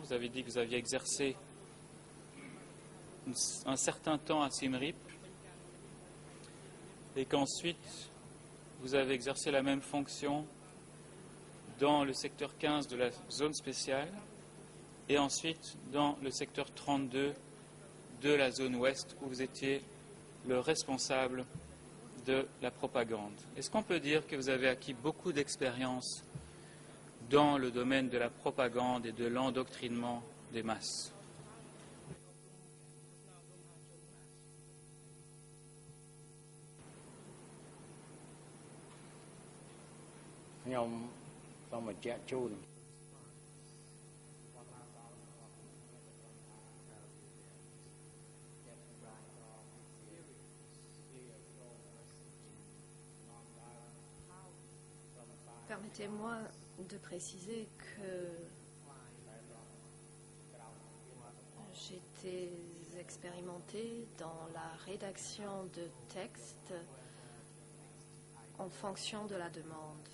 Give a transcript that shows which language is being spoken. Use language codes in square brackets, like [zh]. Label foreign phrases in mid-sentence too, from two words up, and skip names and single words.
[fr] Vous avez dit que vous aviez exercé un certain temps à Siem Reap et qu'ensuite vous avez exercé la même fonction dans le secteur 15 de la zone spéciale et ensuite dans le secteur 32 de la zone ouest où vous étiez le responsable de la propagande. Est-ce qu'on peut dire que vous avez acquis beaucoup d'expérience dans le domaine de la propagande et de l'endoctrinement des masses? [km] ខ្ញុំសូមបញ្ជាក់ជូន [fr] Permettez-moi de préciser que j'étais expérimentée dans la rédaction de textes en fonction de la demande.